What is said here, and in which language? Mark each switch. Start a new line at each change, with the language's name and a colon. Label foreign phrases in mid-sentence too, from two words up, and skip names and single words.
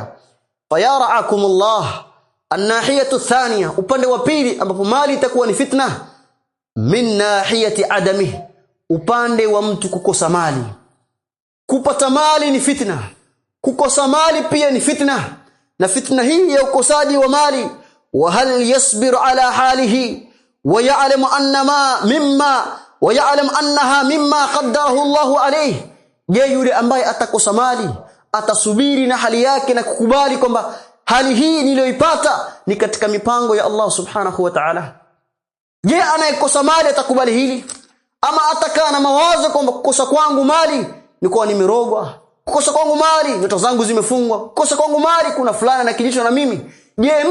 Arabic: فرعاكم الله، الناحية الثانية,
Swahili: upande wa pili ambapo mali itakuwa ni fitna,
Arabic: من ناحية عدم,
Swahili: upande wa mtu kukosa mali. Kupata mali ni fitna, kukosa mali pia ni fitna. Na fitna hii ya ukosaji wa mali,
Arabic: وهل يصبر على حاله ويعلم أنها مما قدره الله عليه.
Swahili: Je, yule ambaye atakosa mali atasubiri na hali yake na kukubali kwamba hali hii niliyoipata ni katika mipango ya Allah
Arabic: سبحانه وتعالى?
Swahili: Je, anayekosa mali atakubali hili? Ama atakaa na mawazo kwamba kukosa kwangu mali ni kwa nimerogwa, kukosa kwangu mali ndoto zangu zimefungwa, kukosa kwangu mali kuna fulana na kilicho na mimi?